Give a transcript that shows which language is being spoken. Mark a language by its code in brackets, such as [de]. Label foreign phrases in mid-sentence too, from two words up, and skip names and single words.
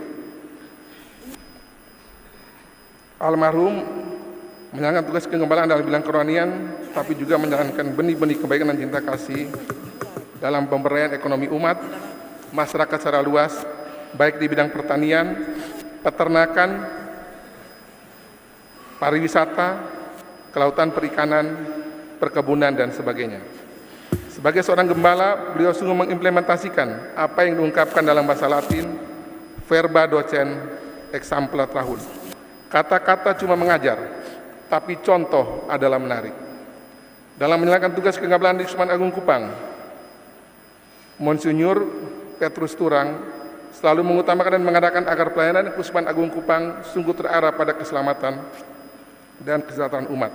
[id] almarhum menjalankan tugas kegembalaan dalam bidang kerohanian, tapi juga menjalankan benih-benih kebaikan dan cinta kasih dalam pemberdayaan ekonomi umat, masyarakat secara luas, baik di bidang pertanian, peternakan, pariwisata, kelautan perikanan, perkebunan, dan sebagainya. Sebagai seorang gembala, beliau sungguh mengimplementasikan apa yang diungkapkan dalam bahasa Latin, [la] verba docent exempla trahun. [id] Kata-kata cuma mengajar, tapi contoh adalah menarik. Dalam menjalankan tugas kegembalaan di Keuskupan Agung Kupang, Monsinyur Petrus Turang selalu mengutamakan dan mengadakan agar pelayanan Keuskupan Agung Kupang sungguh terarah pada keselamatan dan kesejahteraan umat.